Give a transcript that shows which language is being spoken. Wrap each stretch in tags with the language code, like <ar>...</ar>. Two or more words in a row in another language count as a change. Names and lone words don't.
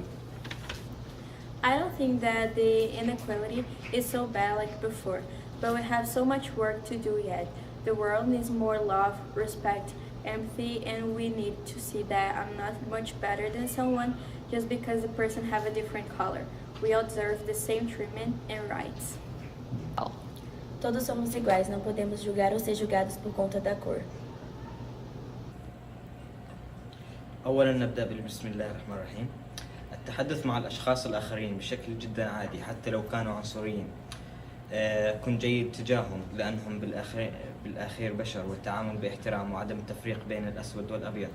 <en>I don't think that the inequality is so bad like before, but we have so much work to do yet. The world needs more love, respect, empathy, and we need to see that I'm not much better than someone just because the person have a different color. We all deserve the same treatment and rights.</en> <pt>Todos somos iguais, não podemos julgar ou ser julgados por conta da cor.</pt> <ar>أولا نبدأ بسم الله الرحمن الرحيم. التحدث مع الأشخاص الآخرين بشكل جدا عادي حتى لو كانوا عنصريين. كن جيد تجاههم لأنهم بالأخير بشر، والتعامل باحترام وعدم التفريق بين الأسود والأبيض.</ar>